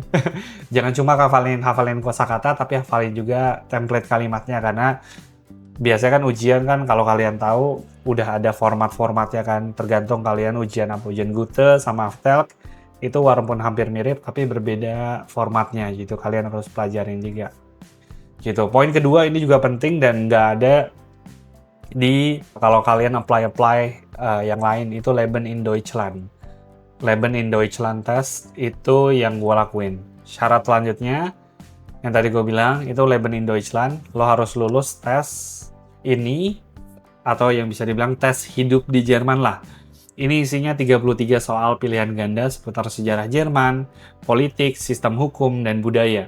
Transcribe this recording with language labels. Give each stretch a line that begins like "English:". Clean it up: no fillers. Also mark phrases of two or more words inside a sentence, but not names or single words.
Indonesian: Jangan cuma hafalin kosakata, tapi hafalin juga template kalimatnya, karena biasanya kan ujian kan kalau kalian tahu udah ada format-formatnya kan, tergantung kalian ujian apa. Ujian Goethe sama Aftelk itu walaupun hampir mirip tapi berbeda formatnya gitu. Kalian harus pelajarin juga. Gitu. Poin kedua ini juga penting dan nggak ada di kalau kalian apply yang lain, itu Leben in Deutschland. Leben in Deutschland test itu yang gue lakuin. Syarat selanjutnya yang tadi gue bilang itu Leben in Deutschland, lo harus lulus tes ini atau yang bisa dibilang tes hidup di Jerman lah. Ini isinya 33 soal pilihan ganda seputar sejarah Jerman, politik, sistem hukum, dan budaya.